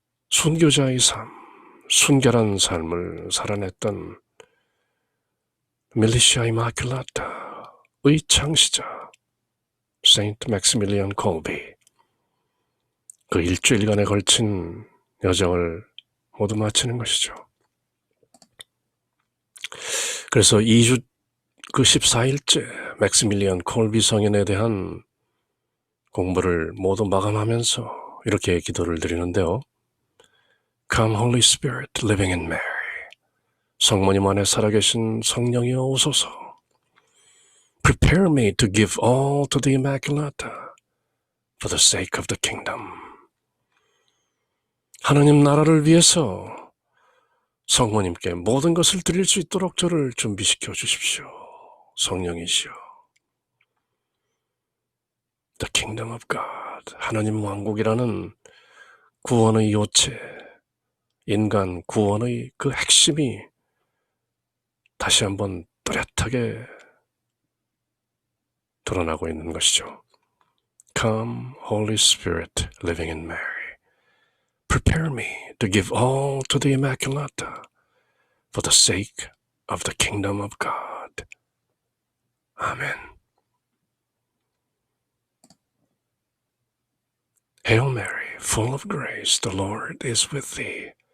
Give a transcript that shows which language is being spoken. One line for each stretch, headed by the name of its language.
Korean: 순교자의 삶, 순결한 삶을 살아냈던 밀리시아 이마큘라타의 창시자 세인트 맥시밀리안 콜비, 그 일주일간에 걸친 여정을 모두 마치는 것이죠. 그래서 2주 그 14일째 맥시밀리안 콜비 성인에 대한 공부를 모두 마감하면서 이렇게 기도를 드리는데요.
English: Come Holy Spirit living in Mary,
Korean: 성모님 안에 살아계신 성령이여 오소서.
English: Prepare me to give all to the Immaculata for the sake of the kingdom.
Korean: 하나님 나라를 위해서 성모님께 모든 것을 드릴 수 있도록 저를 준비시켜 주십시오. 성령이시여. The kingdom of God, 하나님 왕국이라는 구원의 요체, 인간 구원의 그 핵심이 다시 한번 뚜렷하게 드러나고 있는 것이죠.
English: Come, Holy Spirit, living in Mary. Prepare me to give all to the Immaculata for the sake of the kingdom of God. Amen. Hail Mary, full of grace, the Lord is with thee.